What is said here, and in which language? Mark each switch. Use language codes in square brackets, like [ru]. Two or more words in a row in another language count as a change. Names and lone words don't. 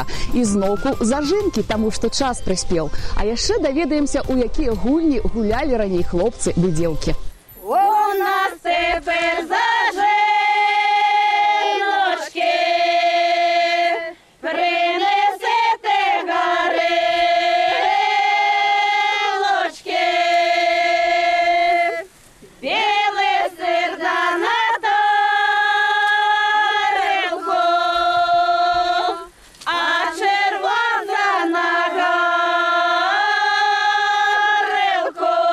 [be] І зноўку зажынкі, таму што час прыспеў. А яшчэ даведаемся, у якія гульні гулялі раней хлопцы ды дзеўкі. [uk] У нас тепер зажиночки, принесете гарелочки, біле сир на тарелку, а червона на гарелку.